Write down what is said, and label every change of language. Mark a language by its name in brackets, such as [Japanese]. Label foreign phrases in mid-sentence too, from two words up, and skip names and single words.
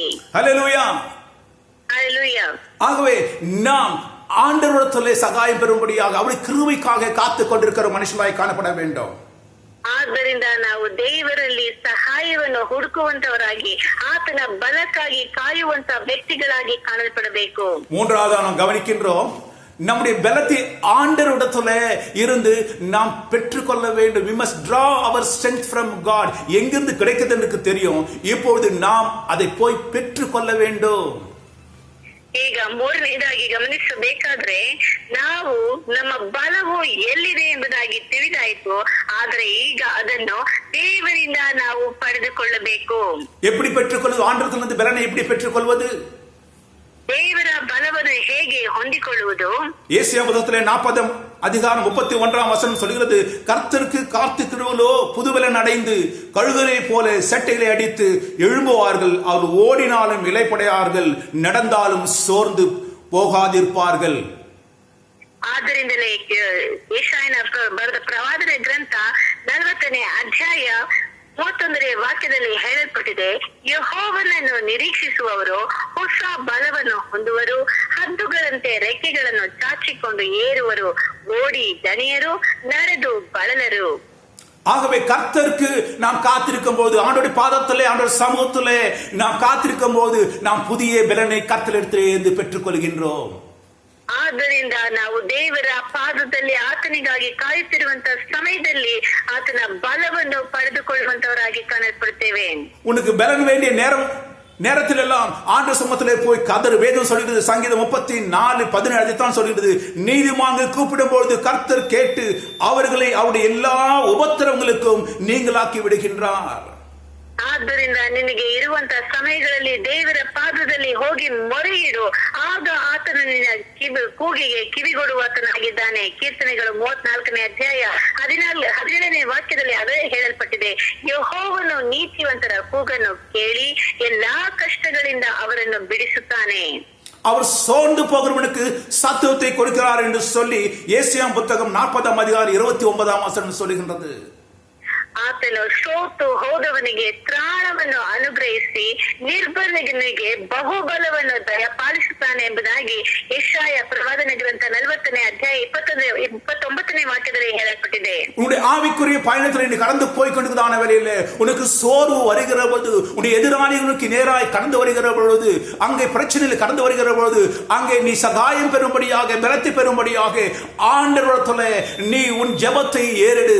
[Tamil] ஹல்லேலூயா. ஹல்லேலூயா. ஆகவே நாம் ஆண்டவரிடத்திலே சகாயம் பெறும்படியாக அவருடைய கிருபைக்காக காத்துக் கொண்டிருக்கிற மனுஷனாய் காணப்பட வேண்டும். [Kannada] ಆದ್ದರಿಂದ ನಾವು ದೇವರಲ್ಲಿ ಸಹಾಯವನ್ನು ಹುಡುಕುವಂತವರಾಗಿ ಆತನ ಬಲಕ್ಕಾಗಿ ಕಾಯುವಂತ ವ್ಯಕ್ತಿಗಳಾಗಿ ಕಾಣಲ್ಪಡಬೇಕು. [Tamil] மூன்றாவது நாம் கவனிக்கின்றோம், நம்முடைய பலத்தை ஆண்டவரிடத்திலே இருந்து நாம் பெற்றுக்கொள்ள வேண்டும். [English] we must draw our strength from God. [Tamil] எங்கிருந்து கிடைக்குது என்று தெரியும், இப்பொழுது நாம் அதை போய் பெற்றுக்கொள்ள வேண்டும். [Kannada] ಈಗ 3ನೇದಾಗಿ ಗಮನಿಸಬೇಕಾದ್ರೆ, ನಾವು ನಮ್ಮ ಬಲವು ಎಲ್ಲಿದೆ ಎಂಬುದಾಗಿ ತಿಳಿದಾಯ್ತು, ಆದ್ರೆ ಈಗ ಅದನ್ನು ದೇವರಿಂದ ನಾವು ಪಡೆದುಕೊಳ್ಳಬೇಕು. [Tamil] எப்படி பெற்றுக்கொள்வது? ஆண்டவரிடத்திலிருந்து பலனை எப்படி பெற்றுக்கொள்வது? [Kannada] ದೇವರ ಬಲವನ್ನು ಹೇಗೆ ಹೊಂದಿಕೊಳ್ಳುವುದು? [Tamil] ஏசாயா புத்தகத்திலே 40ஆம் அதிகாரம் 31ஆம் வசனம் சொல்கிறது, கர்த்தருக்கு காத்துக்கிறவர்களோ புதுபலன் அடைந்து கழுகலை போல செட்டைகளை அடித்து எழும்புவார்கள், அவர் ஓடினாலும் இளைப்படையார்கள், நடந்தாலும் சோர்ந்து போகாதிருப்பார்கள். [Kannada] ಆದ್ದರಿಂದಲೇ ಯೆಶಾಯನ ಬರೆದ ಪ್ರವಾದನೆ ಗ್ರಂಥ 40ನೇ ಅಧ್ಯಾಯ 31ನೇ ವಾಕ್ಯದಲ್ಲಿ ಹೇಳಲ್ಪಟ್ಟಿದೆ, ಯೆಹೋವನನ್ನು ನಿರೀಕ್ಷಿಸುವವರು ಹೊಸ ಬಲವನ್ನು ಹೊಂದುವರು, ಹದ್ದುಗಳಂತೆ ರೆಕ್ಕೆಗಳನ್ನು ಚಾಚಿಕೊಂಡು ಏರುವರು, ಓಡಿ ದಣಿಯರು, ನಡೆದು ಬಳಲರು. [Tamil] ஆகவே கர்த்தருக்கு நாம் காத்திருக்கும் போது, ஆண்டோட பாதத்திலே ஆண்டோட சமூகத்திலே நாம் காத்திருக்கும் போது நாம் புதிய பலனை கர்த்தரிடத்திலிருந்து பெற்றுக் கொள்கின்றோம். [Kannada] ಆದ್ದರಿಂದ ನಾವು ದೇವರ ಪಾದದಲ್ಲಿ ಆತನಿಗಾಗಿ ಕಾಯುತ್ತಿರುವಂತ ಸಮಯದಲ್ಲಿ ಆತನ ಬಲವನ್ನು ಪಡೆದುಕೊಳ್ಳುವಂತವರಾಗಿ ಕಾಣಲ್ಪಡ್ತೇವೆ. [Tamil] உனக்கு பலன் வேண்டிய நேரத்தில் எல்லாம் ஆண்டு சமூகத்திலே போய் கதறு. வேதம் சொல்கிறது, சங்கீதம் 34:17 தான் சொல்கிறது, நீதிமான்கள் கூப்பிடும் பொழுது கர்த்தர் கேட்டு அவர்களை அவருடைய எல்லா உபத்திரவங்களுக்கும் நீங்களாக்கி விடுகின்றார். [Kannada] ಆದ್ದರಿಂದ ನಿನಗೆ ಇರುವಂತ ಸಮಯಗಳಲ್ಲಿ ದೇವರ ಪಾದದಲ್ಲಿ ಹೋಗಿ ಮೊರೆಯಿಡು, ಆಗ ಆತನು ನಿನ್ನ ಕೂಗಿಗೆ ಕಿವಿಗೊಡುವಾತನಾಗಿದ್ದಾನೆ. ಕೀರ್ತನೆಗಳು 34ನೇ ಅಧ್ಯಾಯ 17ನೇ ವಾಕ್ಯದಲ್ಲಿ ಅದೇ ಹೇಳಲ್ಪಟ್ಟಿದೆ, ಯೆಹೋವನು ನೀತಿವಂತರ ಕೂಗನ್ನು ಕೇಳಿ ಎಲ್ಲಾ ಕಷ್ಟಗಳಿಂದ ಅವರನ್ನು ಬಿಡಿಸುತ್ತಾನೆ. [Tamil] அவர் சோர்ந்து போகிறவனுக்கு சத்துவத்தை கொடுக்கிறார் என்று சொல்லி ஏசாயா புத்தகம் 40ஆம் அதிகாரம் 29ஆம் வசனம் சொல்லுகின்றது. [Kannada] ಆತನು ಸೋತು ಹೋದವನಿಗೆ ತ್ರಾಣವನ್ನು ಅನುಗ್ರಹಿಸಿ ನಿರ್ಬಲನಿಗೆ ಬಹುಬಲವನ್ನು ದಯಪಾಲಿಸುತ್ತಾನೆ ಎಂಬುದಾಗಿ ಯೆಶಾಯ ಪ್ರವಾದನೆ ಗ್ರಂಥ 40ನೇ ಅಧ್ಯಾಯ 29ನೇ ವಾಕ್ಯದಲ್ಲಿ ಹೇಳಲ್ಪಟ್ಟಿದೆ. [Tamil] உன்னுடைய ஆவிக்குரிய பயணத்தில் நீ கடந்து போய் கொண்டிருக்கிறதான வேளையிலே உனக்கு சோர்வு வருகிற பொழுது, உன்னுடைய எதிராளிகளுக்கு நேராய் கடந்து வருகிற பொழுது, அங்கே பிரச்சனையில் கடந்து வருகிற பொழுது, அங்கே நீ சகாயம் பெறும்படியாக, பலத்தை பெறும்படியாக ஆண்டவரிடத்திலே நீ உன் ஜெபத்தை ஏறெடு.